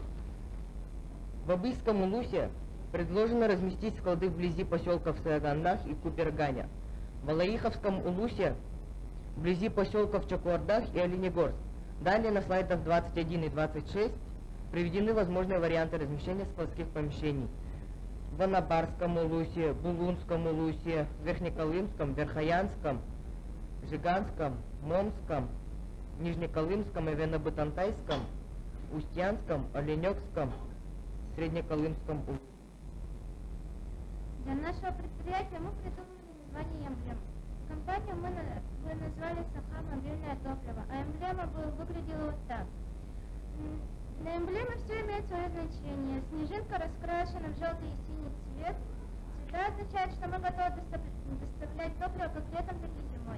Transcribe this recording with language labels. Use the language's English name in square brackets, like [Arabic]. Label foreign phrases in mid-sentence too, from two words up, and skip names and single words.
[Russian] В Абыйском улусе предложено разместить склады вблизи поселков Саягандах и Куперганя. В Алаиховском улусе вблизи поселков Чакуардах и Оленегорск. Далее на слайдах 21 и 26 приведены возможные варианты размещения складских помещений. В Анабарском улусе, Булунском улусе, Верхнеколымском, Верхоянском, Жиганском, Момском, Нижнеколымском и Венобытантайском, Устьянском, Оленёкском, Среднеколымском улусе. Для нашего предприятия мы придумали название эмблем. Компанию мы назвали «Саха мобильное топливо», а эмблема выглядела вот так. На эмблеме все имеет свое значение. Снежинка раскрашена в желтый и синий цвет. Цвета означают, что мы готовы доставлять топливо как летом, так и зимой.